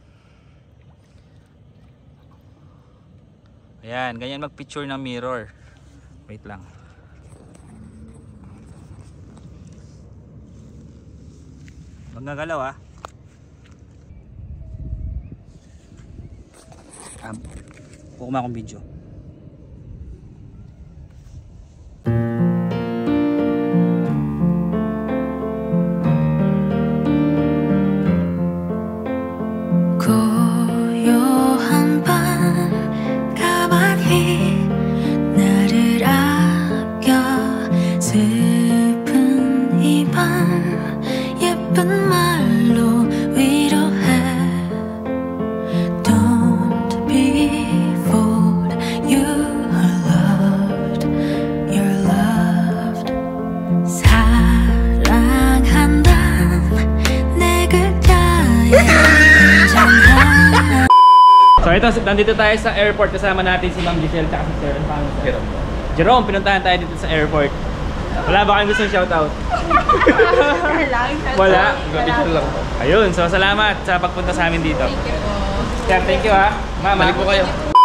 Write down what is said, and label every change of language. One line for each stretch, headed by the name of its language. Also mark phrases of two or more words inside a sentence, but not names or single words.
Filipino: Ayan, ganyan mag-picture ng mirror. Wait lang. Huwag nagalaw ah. Kukuha akong video.
Korean: 고요한 밤 가만히 나를 아껴 슬픈 이 밤 예쁜 말로 위로해
English: Don't be fooled you are loved you're loved
Korean: 사랑한다 내 글자에
Filipino: So ito, nandito tayo sa airport. Kasama natin si Ma'am Giselle at si Sir. Jerome. Jerome, pinuntahan tayo dito sa airport. Wala ba kayong gustong shoutout? Wala? Picture lang. Ayun, so salamat sa pagpunta sa amin dito.
English: Thank you
Filipino: po. Sir,
English: thank you
Filipino: ha. Ma'am, balik po kayo.